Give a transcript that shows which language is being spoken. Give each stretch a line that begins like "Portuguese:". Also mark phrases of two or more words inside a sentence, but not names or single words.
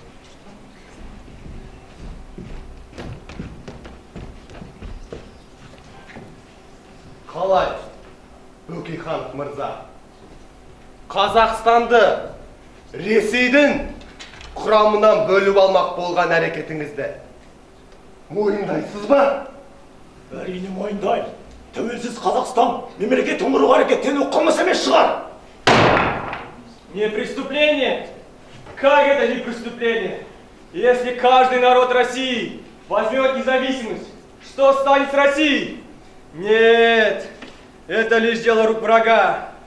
Kazakh: Қалай, Бөкейхан мырза, Қазақстанды Ресейдің құрамынан бөліп алмақ болған әрекетіңізді мойындайсыз ба? Әрине мойындаймын. Тәуелсіз Қазақстан мемлекеттің құруға әрекеттену қылмыс емес шығар.
Russian: Не преступление? Как это не преступление? Если каждый народ России возьмет независимость, что станет с Россией? Нет, это лишь дело рук врага.